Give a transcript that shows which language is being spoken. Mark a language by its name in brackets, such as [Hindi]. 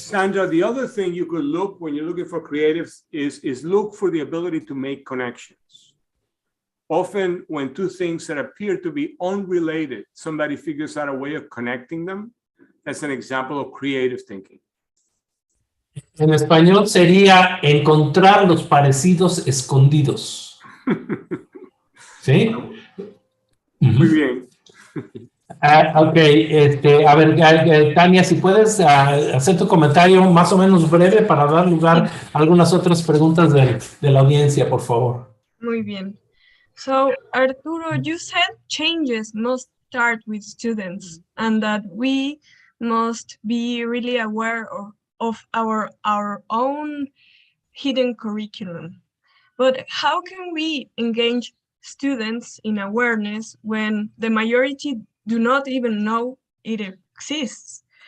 [English] Sandra, the other thing you could look when you're looking for creatives is look for the ability to make connections. Often when two things that appear to be unrelated, somebody figures out a way of connecting them. That's an example of creative thinking. [Spanish] En español sería encontrar los parecidos escondidos. ¿Sí? Muy bien. Ok, a ver, Tania, si puedes hacer tu comentario más o menos breve para dar lugar a algunas otras preguntas de la audiencia, por favor. Muy bien. [English] So, Arturo, you said changes must start with students and that we must be really aware of our own hidden curriculum. But how can we engage students in awareness when the majority do not even know it exists?